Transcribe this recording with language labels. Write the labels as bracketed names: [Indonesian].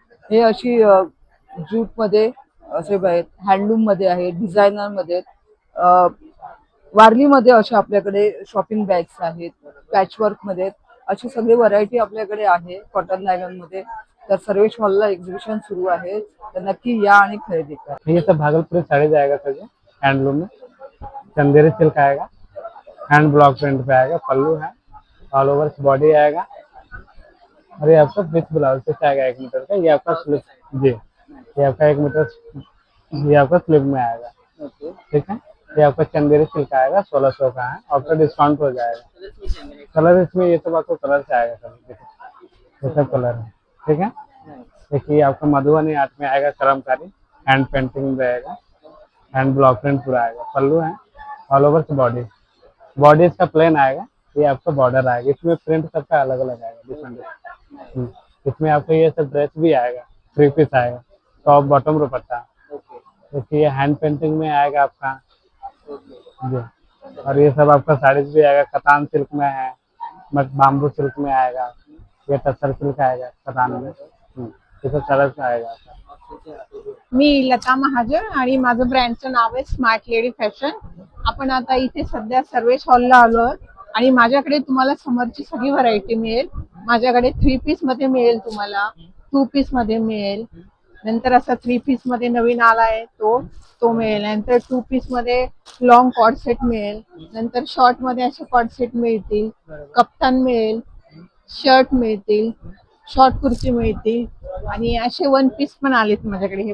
[Marathi] हे अशी ज्यूट मध्ये असे आहेत, हँडलूम मध्ये आहेत, डिझायनर मध्ये आहेत, वारली मध्ये अशा आपल्याकडे शॉपिंग बॅग्स आहेत, पॅचवर्क मध्ये आहेत. अशी सगळी व्हरायटी आपल्याकडे आहे कॉटन नायलॉन मध्ये. तर सर्वेश मॉलला एक्झिबिशन सुरू आहे, तर नक्की या आणि खरेदी करा. [Hindi] ये सब भागलपुरी साड़ी जाएगा सर जी, हैंडलूम में चंदेरी सिल्क आएगा, हैंड ब्लॉक प्रिंट पे आएगा, पल्लू है, ऑल ओवर बॉडी आएगा, और ये आपका विथ ब्लाउज पीस आएगा 1 मीटर का. ये आपका स्लिप जी, ये आपका 1 मीटर, ये आपका स्लिप में आएगा. ठीक है, ये आपका चंदेरी सिल्क आएगा, 1600 का है, आपका डिस्काउंट हो जाएगा. कलर इसमें ये सब आपको कलर से आएगा सर, ये सब कलर है. ठीक है, देखिए आपका मधुबनी आर्ट में आएगा, कलमकारी, हैंड पेंटिंग रहेगा, हैंड ब्लॉक प्रिंट पूरा आएगा, पल्लू है, ऑल ओवर बॉडी. बॉडी इसका प्लेन आएगा, ये आपका बॉर्डर आएगा. इसमें प्रिंट सबका अलग अलग आएगा, डिफरेंट. इसमें आपको ये सब ड्रेस भी आएगा, 3 पीस आएगा, टॉप बॉटम दुपट्टा. देखिए हैंड पेंटिंग में आएगा आपका जी. और ये सब आपका साड़ीज भी आएगा, कतान सिल्क में है, बाम्बू सिल्क में आएगा, ये टसर सिल्क आएगा कतान में. ये सब कलर्स आएगा. [Marathi] मी लता महाजन आणि माझं ब्रँडचं नाव आहे स्मार्ट लेडी फॅशन. आपण आता इथे सध्या सर्वेश हॉलला आलो आणि माझ्याकडे तुम्हाला समरची सगळी व्हरायटी मिळेल. माझ्याकडे 3 पीस मध्ये मिळेल, तुम्हाला 2 पीस मध्ये मिळेल, नंतर असा 3 पीस मध्ये नवीन आलाय तो मिळेल, नंतर 2 पीस मध्ये लॉंग कॉर्ड सेट मिळेल, नंतर शॉर्ट मध्ये असे कॉर्ड सेट मिळतील, कप्तान मिळेल, शर्ट मिळतील, शॉर्ट कुर्ती मिळतील आणि असे 1 पीस पण आलेत माझ्याकडे.